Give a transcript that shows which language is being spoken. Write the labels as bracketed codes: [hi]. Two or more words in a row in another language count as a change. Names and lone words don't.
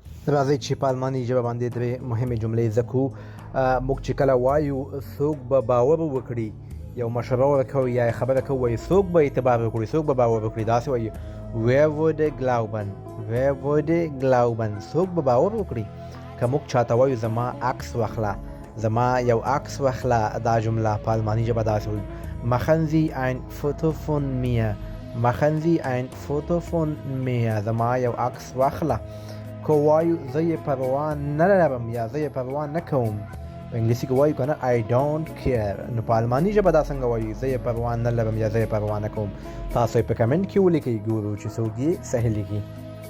[ps] راځئ چې په الماني ژبه باندې درې مهمې جملې زده کړو. موږ چې کله وایو څوک به باور وکړي، یو مشوره ورکوو یا خبره کوو، وایي څوک به اعتبار وکړي، څوک به باور وکړي. داسې وایي [de] wer würde glauben، wer würde glauben، [ps] څوک به باور وکړي. که موږ چاته وایو زما عکس واخله، زما یو عکس واخله، دا جمله په الماني ژبه داسې وایي [de] machen Sie ein Foto von mir، machen Sie ein Foto von mir، [ps] زما یو عکس واخله. که وایو زه یې پروا نه لرم یا زه یې پروا نه کوم، په انګلیسي کې وایو که نه [en] I don't care، [ps] نو په الماني ژبه دا څنګه وایو زه یې پروا نه لرم یا زه یې پروا نه کوم. تاسو یې په کمنټ کې ولیکئ، ګورو چې څوک یې صحیح لیکي.